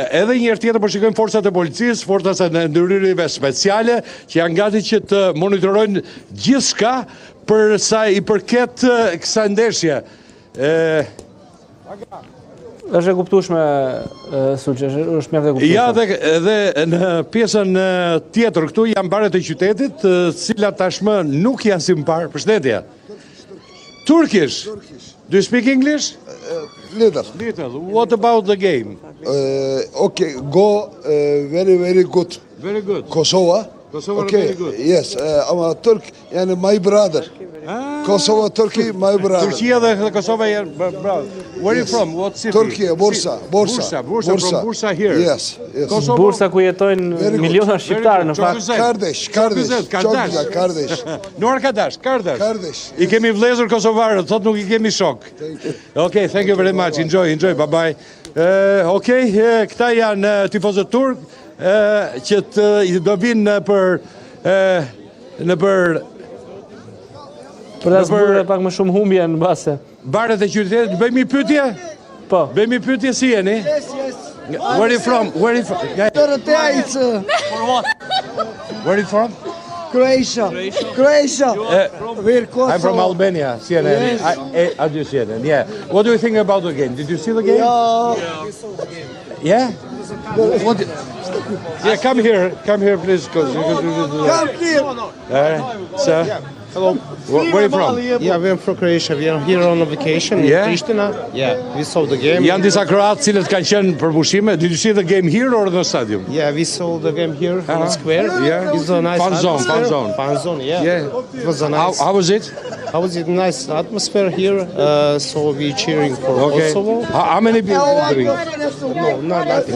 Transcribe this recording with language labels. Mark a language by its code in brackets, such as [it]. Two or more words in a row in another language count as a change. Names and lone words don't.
[sq] Edhe një herë tjetër po shikojmë forcat e policisë, forcat e ndërhyrjeve speciale, që janë gati që të monitorojnë gjithçka për sa i përket kësaj ndeshje. Është e kuptueshme, Sulçi, është mjaft e kuptueshme. Ja, dhe në pjesën tjetër këtu janë baret e qytetit, cilat tashmë nuk janë si më parë. Përshëndetje. [en] Turkish. Do you speak English? Little. What about the game? Okay, go very, very good. Very good. Kosovo. Kosovo Okay, very good. yes. I'm a Turk, and my brother. Kosovo, Turkey, my brother. [sq] Turqia dhe Kosova janë bravo. [en] Where are you from? What city? Turkey, Bursa. Bursa, from Bursa here. Yes, yes. Kosovo. [sq] Bursa ku jetojnë miliona shqiptarë në fakt. [tr] Kardesh. Kardesh. No arkadash, kardesh. Kardesh. [sq] I kemi vëllezër kosovarët, thot nuk i kemi shok. [en] Okay, thank you very much. Enjoy, bye bye. [sq] Okay, këta janë tifozët turk që do vinë në për Për ta zbërë pak më shumë humbje në base. baret e qytetit, bëjmë një pyetje? Po. Bëjmë një pyetje si jeni? [en] Yes. Where are you from? Dorothea, it's Where are you from? Croatia. We're Kosovo. I'm from Albania, CNN. I do CNN, yeah. What do you think about the game? Did you see the game? Yeah? What? Yeah, come here, please. Come here. Sir. Hello. Where are you from? Yeah, we're from Croatia. We are here on a vacation in Pristina. Yeah, we saw the game. [sq] Janë disa kroatë cilët kanë qenë për pushime. [en] Did you see the game here or the stadium? Yeah, we saw the game here in the square. Yeah. It's a nice Fan zone. Fan zone, yeah. Yeah. It was a nice. How was it? How was it? Nice atmosphere here. So we cheering for Kosovo. How many people drink? No, not nothing.